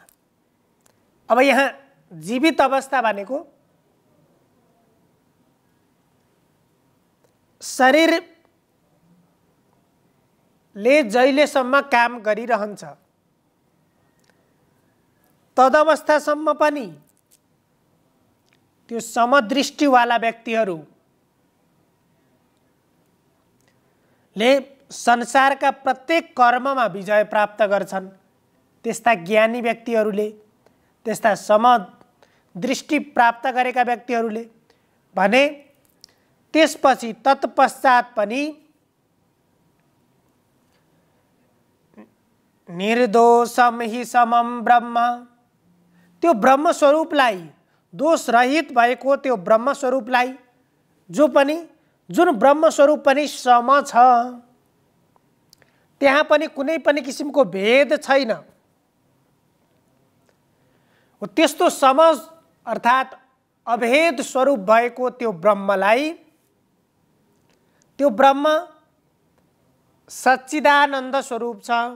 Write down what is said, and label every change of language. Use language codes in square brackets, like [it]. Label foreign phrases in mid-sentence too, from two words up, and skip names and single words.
[ne] अब यहाँ जीवित अवस्था भनेको शरीरले जहिलेसम्म काम गरिरहन्छ तदवस्थासम्म पनि त्यो समदृष्टिवाला व्यक्तिहरूले संसारका प्रत्येक कर्ममा विजय प्राप्त गर्छन्। त्यस्ता ज्ञानी व्यक्तिहरूले, त्यस्ता समदृष्टि प्राप्त गरेका व्यक्तिहरूले भने त्यसपछि तत्पश्चात पनि [sa] निर्दोषम हि समम ब्रह्म, [ne] त्यो ब्रह्म स्वरूपलाई, दोष रहित भएको त्यो ब्रह्म स्वरूपलाई, जुन ब्रह्म स्वरूप पनि सम छ, त्यहाँ पनि कुनै पनि किसिमको भेद छैन। त्यस्तो सम अर्थात् अभेद स्वरूप भएको त्यो ब्रह्मलाई, त्यो ब्रह्म सच्चिदानन्द स्वरूप छ।